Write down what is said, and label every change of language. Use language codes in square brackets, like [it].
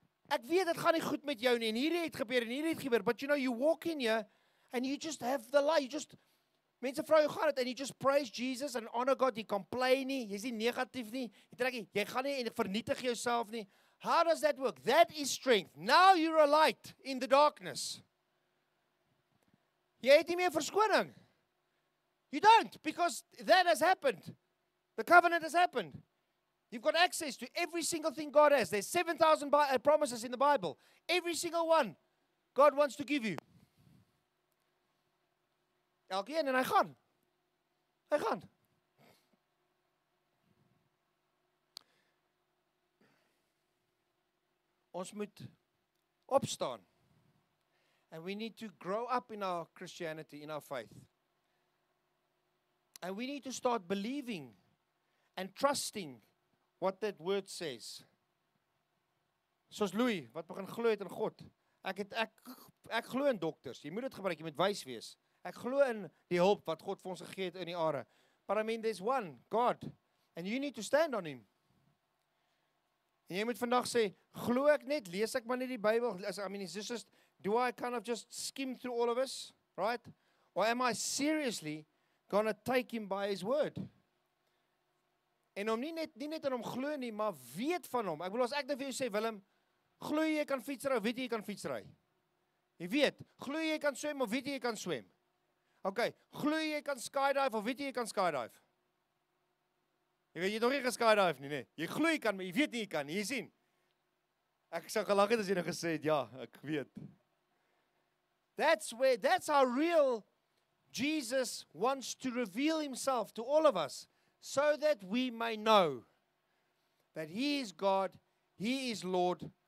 [af] Ek weet dit gaan nie goed met jou nie en hierdie het gebeur en hierdie het gebeur." [en] But you know, you walk in here and you just have the light. [af] Mense vra jou gaan dit [en] and you just praise Jesus and honor God. [af] Jy complain nie, jy's nie negatief nie. Jy gaan nie en vernietig jouself nie. [en] How does that work? That is strength. Now you're a light in the darkness. [af] Jy het nie meer verskoning. [en] You don't, because that has happened. The covenant has happened. You've got access to every single thing God has. There's 7,000 promises in the Bible. Every single one God wants to give you. [af] Elkeen en hy gaan. Hy gaan. Ons moet opstaan. [en] And we need to grow up in our Christianity, in our faith. And we need to start believing and trusting what that word says. [af] Soos Louis, wat begin glo het in God. Ek glo in dokters. Jy moet dit gebruik, jy moet wys wees. Ek glo in die hulp wat God vir ons gegee het in die are. [en] But I mean, there's one, God. And you need to stand on him. [af] En jy moet vandag sê, glo ek net, lees ek maar net die Bybel. [en] I mean, is this just, do I kind of just skim through all of us, right? Or am I seriously going to take him by his word? [af] En om nie net aan hom glo nie, maar weet van hom. Ek bedoel, as ek net vir jou sê, Willem, glo jy kan fietsry, weet jy kan fietsry? Jy weet, glo jy kan swem, of weet jy kan swem? Okay, glo jy kan skydive, of weet jy kan skydive? Jy weet, jy het nog nie geskydive nie, nee. Jy glo jy kan, maar jy weet nie jy kan nie, jy sien. Ek sou gelag het as jy nou gesê het, ja, ek weet. [en] That's how real Jesus wants to reveal himself to all of us, so that we may know that he is God, he is Lord.